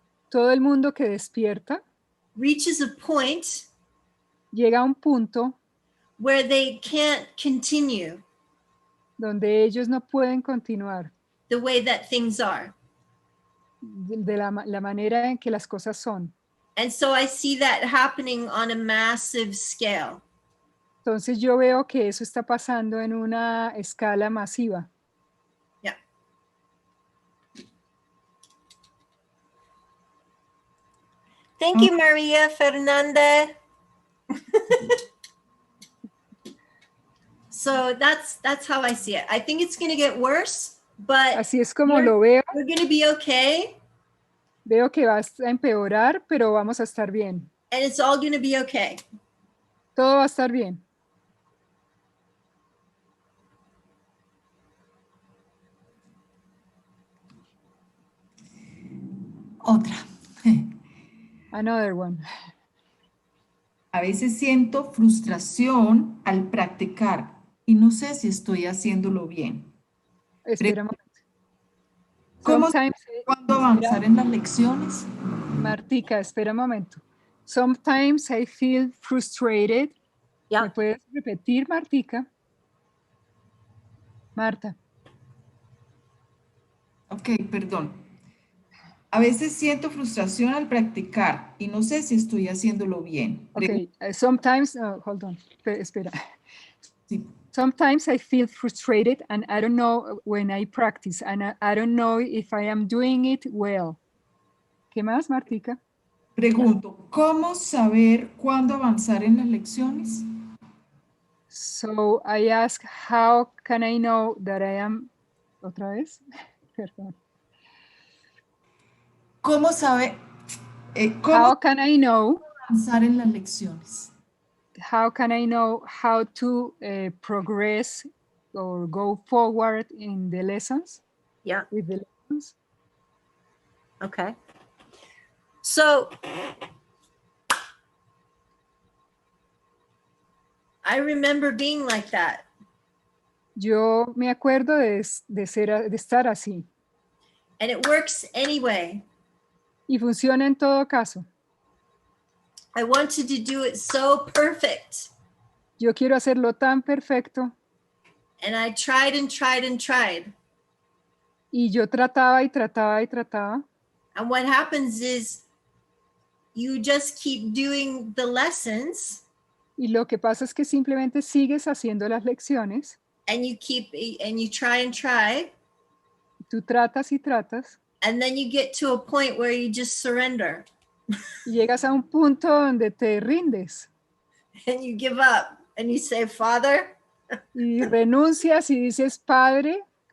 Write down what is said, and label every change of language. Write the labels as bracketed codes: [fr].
[es] Todo el mundo que despierta [en] reaches a point [es] llega a un punto [en] where they can't continue [es] donde ellos no pueden continuar [en] the way that things are. [es] de la manera en que las cosas son. [en] And so I see that happening on a massive scale. [es] Entonces yo veo que eso está pasando en una escala masiva. [en] Yeah. Thank you, Maria Fernanda. So that's how I see it. I think it's going to get worse, but [es] Así es como lo veo. [en] we're going to be okay. [es] Veo que va a empeorar, pero vamos a estar bien. [en] And it's all going to be okay. [es] Todo va a estar bien. Otra. [en] Another one. [es] A veces siento frustración al practicar y no sé si estoy haciéndolo bien. Espera un momento. ¿Cómo [en] Sometimes, [es] cuándo avanzar en las lecciones? Martica, espera un momento. [en] Sometimes I feel frustrated. Yeah. [es] ¿Me puedes repetir, Martica? Marta. Ok, perdón. A veces siento frustración al practicar y no sé si estoy haciéndolo bien. [en] Okay, sometimes, hold on, [es] espera. Sí. [en] Sometimes I feel frustrated and I don't know when I practice and I don't know if I am doing it well. [es] ¿Qué más, Martica? Pregunto, ¿cómo saber cuándo avanzar en las lecciones? [en] So I ask, how can I know that I am... [es] ¿Otra vez? Perdón. ¿Cómo sabe? [en] How [es] ¿Cómo [en] can I know? [es] avanzar en las lecciones? [en] How can I know how to progress or go forward in the lessons? Yeah. With the lessons? Okay. So I remember being like that. [es] Yo me acuerdo de estar así. [en] And it works anyway. [es] Y funciona en todo caso. [en] I wanted to do it so perfect. [es] Yo quiero hacerlo tan perfecto. [en] And I tried and tried and tried. [es] Y yo trataba y trataba y trataba. [en] And what happens is you just keep doing the lessons. [es] Y lo que pasa es que simplemente sigues haciendo las lecciones. [en] And you try and try. [es] Tú tratas y tratas. [en] And then you get to a point where you just surrender. [es] Y llegas a un punto donde te rindes. [en] And you give up and you say, Father. [es] Y renuncias y dices, Padre.